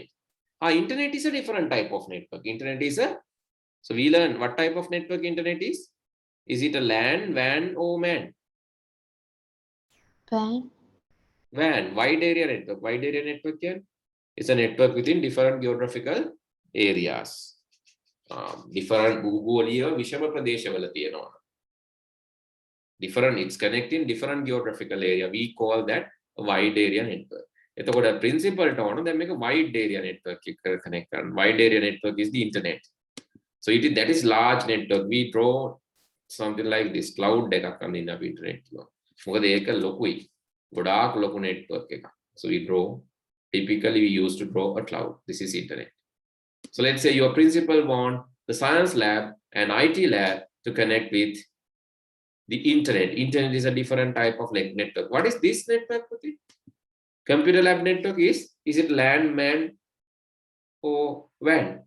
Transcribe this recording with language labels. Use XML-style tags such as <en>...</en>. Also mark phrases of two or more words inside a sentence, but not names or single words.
<en>Internet is a different type of network. Internet is a, so we learn what type of network internet is. Is it a LAN, WAN or MAN? WAN. WAN, wide area network. Wide area network here is a network within different geographical areas.</en> <si>Different භූගෝලීය විෂම ප්‍රදේශවල තියෙනවා.</si> <en>Different, it's connecting different geographical area. We call that a wide area network.</en> <si>එතකොට principal ට ඕන දැන් මේක</si> <en>wide area network</en> <si>එක connect කරන්න.</si> <en>Wide area network is the internet. So that is large network. We draw something like this cloud</en> <si>එකක් අඳින්න අපි internet කියනවා. මොකද ඒක ලොකුයි. ගොඩාක් ලොකු network එකක්.</si> <en>So we draw, typically we used to draw a cloud. This is internet. So let's say your principal want the science lab and IT lab to connect with the internet. Internet is a different type of network. What is this network? Computer lab network is it LAN, MAN or WAN?</en>